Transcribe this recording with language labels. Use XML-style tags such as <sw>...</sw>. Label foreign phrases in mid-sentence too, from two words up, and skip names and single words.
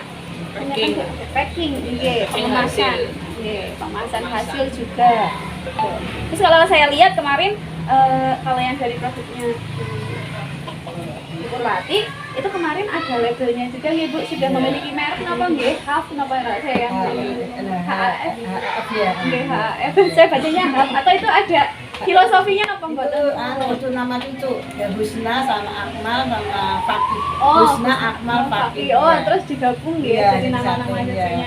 <id>Packing, pengemasan hasil juga. Terus kalau saya lihat kemarin kalau yang dari produknya Purwati itu kemarin ada labelnya juga ya Bu, sudah memiliki merek apa nggih? HAF napa saya yang HAF ya. nggih HAF saya bacanya HAF atau itu ada filosofinya apa Mbak? Itu nama itu ya Husna sama Akmal sama Fakih. Oh, Husna Akmal Fakih. Oh, terus digabung ya Iya, jadi nama-nama disatuin, jadinya.</id>